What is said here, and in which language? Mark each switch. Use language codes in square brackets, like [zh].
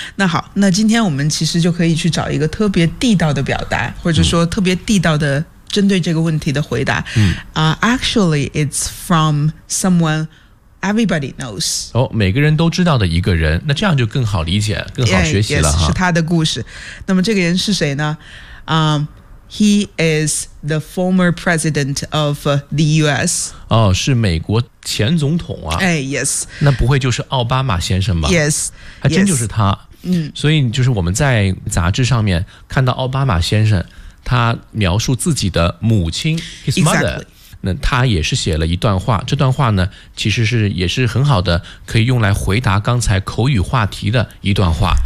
[zh] 那好，那今天我们其实就可以去找一个特别地道的表达，或者说特别地道的针对这个问题的回答。 [en] Actually, it's from someone everybody knows. [zh] 哦，每个人都知道的一个人，那这样就更好理解，更好学习了。是他的故事。那么这个人是谁呢？ [en] He is the former president of the US. [zh] 哦，是美国前总统啊。 [en] Yes. [zh] 那不会就是奥巴马先生吧？ [en] Yes. [zh] 还真就是他。所以就是我们在杂志上面看到奥巴马先生，他描述自己的母亲 [en] his mother、 exactly. [zh] 那他也是写了一段话，这段话呢其实是也是很好的可以用来回答刚才口语话题的一段话。